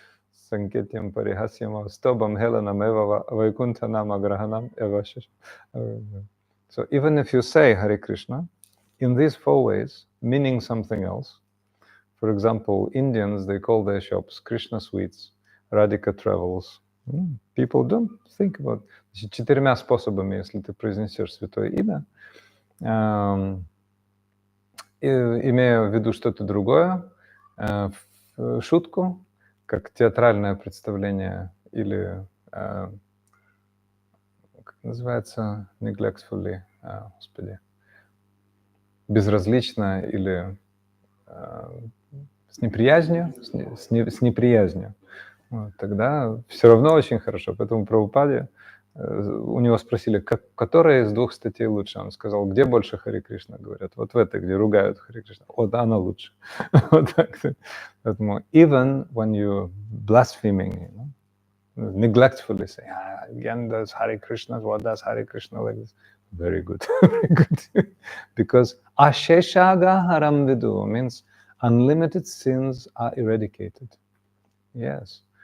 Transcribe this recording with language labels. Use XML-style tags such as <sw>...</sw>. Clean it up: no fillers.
<sa>Sanketyam parihasyam stobam helanam eva vaikunthanam agrahanam evashish.</sa> <en>So even if you say Hare Krishna, in these 4 ways, meaning something else. For example, Indians, they call their shops Krishna Sweets, Radhika Travels. People don't think about it.</en> <ru>4 способами, если ты произнесешь святое имя, имея в виду что-то другое, в шутку, как театральное представление или, как называется, neglectfully, господи, безразлично или с неприязнью, с неприязнью, тогда все равно очень хорошо. Поэтому Прабхупаде, у него спросили, которая из 2 статей лучше? Он сказал, где больше Харе Кришна говорят? Вот в этой, где ругают Харе Кришна. Вот она лучше. Вот так.</ru> <en>Поэтому even when you blaspheming, neglectfully say, again, does Hare Krishna, what does Hare Krishna like this? Very good, very good. Because asheshaga haram vidu means unlimited sins are eradicated. Yes.</en>